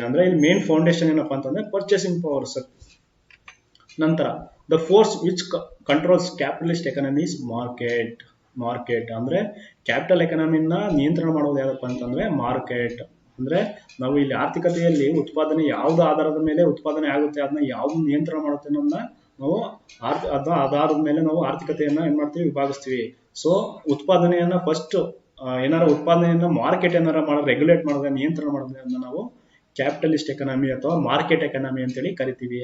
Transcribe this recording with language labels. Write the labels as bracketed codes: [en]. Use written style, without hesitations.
[kn] ಅಂದ್ರೆ ಇಲ್ಲಿ main foundation ಏನಪ್ಪಾ ಅಂತಂದ್ರೆ ಪರ್ಚೇಸಿಂಗ್ ಪವರ್. [en] ನಂತರ the force which controls capitalist economy is market. [kn] ಅಂದ್ರೆ ಕ್ಯಾಪಿಟಲ್ ಎಕಾನಮಿನ ನಿಯಂತ್ರಣ ಮಾಡೋದು ಯಾವ್ದಪ್ಪ ಅಂತಂದ್ರೆ ಮಾರ್ಕೆಟ್. ಅಂದ್ರೆ ನಾವು ಇಲ್ಲಿ ಆರ್ಥಿಕತೆಯಲ್ಲಿ ಉತ್ಪಾದನೆ ಯಾವ್ದು ಆಧಾರದ ಮೇಲೆ ಉತ್ಪಾದನೆ ಆಗುತ್ತೆ, ಅದನ್ನ ಯಾವ್ದು ನಿಯಂತ್ರಣ ಮಾಡುತ್ತೆ ಅನ್ನೋದನ್ನ ನಾವು ಅದಾದ ಮೇಲೆ ನಾವು ಆರ್ಥಿಕತೆಯನ್ನ ಏನ್ ಮಾಡ್ತೀವಿ, ವಿಭಾಗಿಸ್ತೀವಿ. ಸೊ ಉತ್ಪಾದನೆಯನ್ನ ಫಸ್ಟ್ ಏನಾರ ಉತ್ಪಾದನೆಯನ್ನ ಮಾರ್ಕೆಟ್ ಏನಾರ ರೆಗ್ಯುಲೇಟ್ ಮಾಡಿದ್ರೆ, ನಿಯಂತ್ರಣ ಮಾಡಿದ್ರೆ ಅದನ್ನ ನಾವು ಕ್ಯಾಪಿಟಲಿಸ್ಟ್ ಎಕನಾಮಿ ಅಥವಾ ಮಾರ್ಕೆಟ್ ಎಕನಾಮಿ ಅಂತೇಳಿ ಕರಿತೀವಿ.